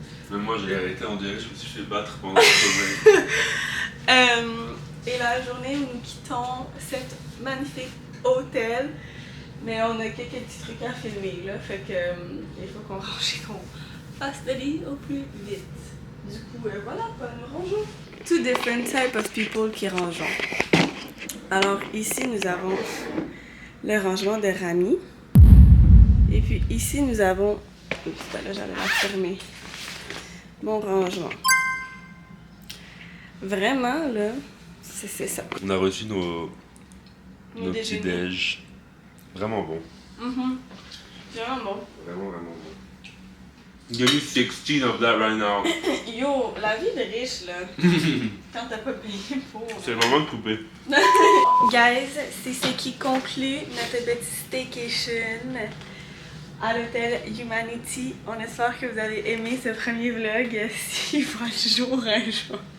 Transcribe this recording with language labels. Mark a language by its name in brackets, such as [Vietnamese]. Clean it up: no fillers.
[French] même moi j'ai arrêté, on dirait que je me suis fait battre pendant le sommeil. Et la journée où nous quittons cet magnifique hôtel. Mais on a quelques petits trucs à filmer là. Fait que il faut qu'on range et qu'on fasse le lit au plus vite. Du coup, voilà, nous rangeons. [English] Two different types of people [French] qui rangeons. Alors ici, nous avons le rangement de Rami. Et puis ici, nous avons... Oups, ben là, j'allais la fermer. Mon rangement. Vraiment, là, c'est ça. On a reçu nos petits déjeuners. déj. Vraiment bon. Vraiment bon. Vraiment bon. [English] Give me 16 of that right now. [French] Yo, la vie de riche, là, quand t'as pas payé pour... C'est vraiment de couper. Guys, c'est ce qui conclut notre petit staycation à l'hôtel Humanity. On espère que vous avez aimé ce premier vlog, s'il voit le jour un jour.